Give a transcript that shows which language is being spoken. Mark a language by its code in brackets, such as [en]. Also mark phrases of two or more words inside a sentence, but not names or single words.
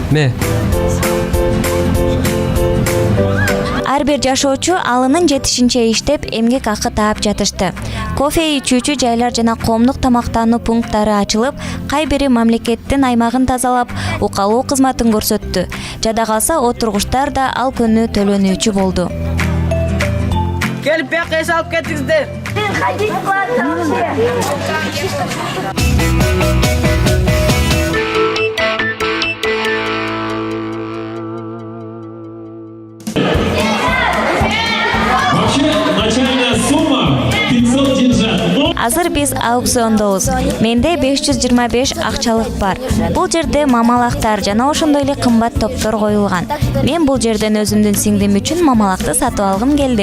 [ky] Ар бир жашоочу алынын жетишинче иштеп эмгек акы таап жатышты. Кофе ичүүчү жайлар жана коомдук тамактануу пункттары ачылып, кай бири мамлекеттин аймагын тазалап, укалуу кызматын көрсөттү. Жада калса отургучтар да ал күнү төлөнүүчү болду. Келип бияка эс алып кетиңиздер. [ru] Ходить куда-то вообще. Начальная сумма 500 деньжат. [ky] Азыр биз аукциондобуз. Менде 525 акчалык бар. Бул жерде мамалактар жана ошондой эле кымбат топтор коюлган. Мен бул жерден өзүмдүн сиңдим үчүн мамалакты сатып алгым келди.